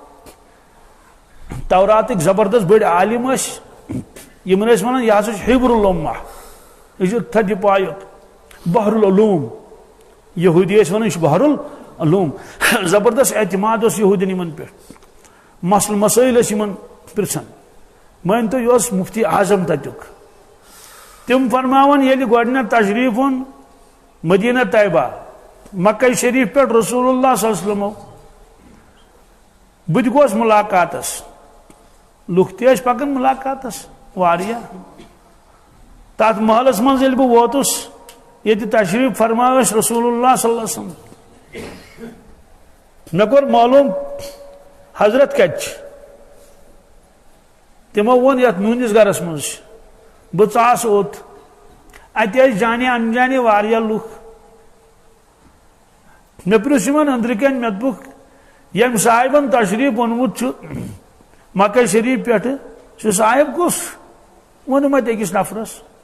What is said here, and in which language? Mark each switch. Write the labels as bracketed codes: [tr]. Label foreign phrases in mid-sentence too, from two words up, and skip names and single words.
[ks] توراتٕکۍ زبردست بٔڑۍ عالم ٲسۍ یِمن ٲسۍ ونان یہِ ہسا چھُ [ar] حبر العلومہ [ks] یہِ چھُ تھدِ پایُک [ar] بحر العلوم [ks] یہوٗدی ٲسۍ ونان یہِ چھُ [ar] بحر العلوم [ks] زبردست اعتماد اوس یہوٗدین یِمن پٮ۪ٹھ مسل مسٲیل ٲسۍ یِمن پرژھان مٲنتو یہِ اوس مفتی اعظم تتیُک تِم فرماوان ییٚلہِ گۄڈٕنیتھ تشریٖف اوٚن مدینہ طیبہ مکہ شریف پٮ۪ٹھ [ar] رسول اللہ صلی اللہ علیہ وسلم [ks] بہٕ تہِ گوس مُلاقاتس لُکھ تہِ ٲسۍ پکان مُلاقاتس واریاہ تتھ محلس منٛز ییٚلہِ بہٕ ووتُس ییٚتہِ تشریٖف فرما ٲسۍ [ar] رسول اللہ صلی اللہ علیہ وسلم [ks] مےٚ کوٚر معلوٗم حضرت کتہِ چھِ تِمو ووٚن یتھ میٲنِس گرس منٛز چھِ بہٕ ژاس اوٚت اتہِ ٲسۍ جانے انجانے واریاہ لُکھ مےٚ پرٛژھ یِمن أنٛدرٕ کَنۍ مےٚ دوٚپُکھ ییٚمۍ صاحبن تشریٖف اوٚنمُت چھُ مکہ شریف پٮ۪ٹھٕ سُہ صاحب کُس ووٚنُم اتہِ أکِس نفرس